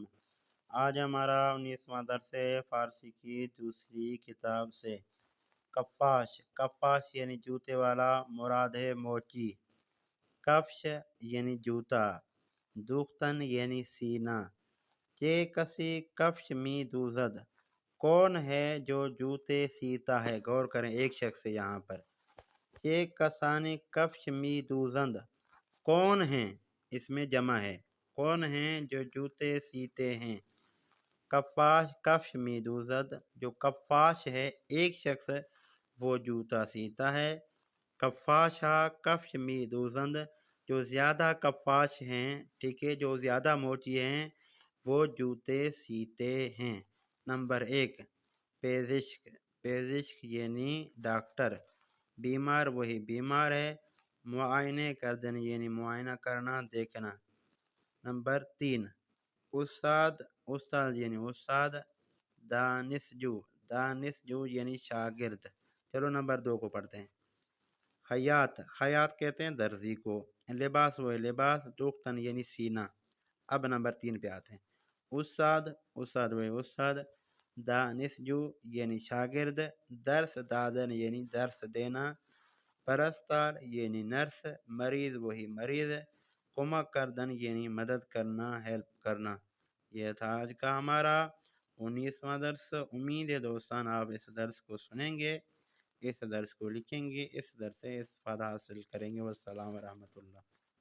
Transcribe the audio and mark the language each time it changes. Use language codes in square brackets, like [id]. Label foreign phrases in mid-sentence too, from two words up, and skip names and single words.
[ur] آج ہمارا 19واں درس ہے فارسی کی دوسری کتاب سے۔ کفاش، کفاش یعنی جوتے والا، مراد ہے موچی۔ کفش یعنی جوتا، دوختن یعنی سینہ۔ [fa] کہ کسی کفش می دوزد، [ur] کون ہے جو جوتے سیتا ہے؟ غور کریں، ایک شخص ہے یہاں پر۔ [fa] کہ کسانی کفش می دوزند، [ur] کون ہیں؟ اس میں جمع ہے، کون ہیں جو جوتے سیتے ہیں؟ [fa] کفاش کفش می دوزد، [ur] جو کفاش ہے ایک شخص وہ جوتا سیتا ہے۔ [fa] کفاشا کفش می دوزند، [ur] جو زیادہ کفاش ہیں، ٹھیک ہے، جو زیادہ موچی ہیں وہ جوتے سیتے ہیں۔ نمبر 1، پیزشک، پیزشک یعنی ڈاکٹر، بیمار وہی بیمار ہے، [fa] معائنے کردن [ur] یعنی معائنہ کرنا، دیکھنا۔ نمبر 3، استاد، استاد یعنی استاد، دانشجو، دانشجو یعنی شاگرد۔ چلو نمبر 2 کو پڑھتے ہیں۔ خیاط، خیاط کہتے ہیں درزی کو۔ لباس وہ لباس، دوختن یعنی سینہ۔ اب نمبر 3 پہ آتے ہیں۔ استاد، استاد وہ استاد، دانشجو یعنی شاگرد، [fa] درس دادن [ur] یعنی درس دینا، پرستار یعنی نرس، مریض وہی مریض، [fa] کمک کردن [ur] یعنی مدد کرنا، ہیلپ کرنا۔ یہ تھا آج کا ہمارا 19واں درس۔ امید ہے دوستان آپ اس درس کو سنیں گے، اس درس کو لکھیں گے، اس درس سے استفادہ حاصل کریں گے۔ [ar] والسلام ورحمۃ اللہ۔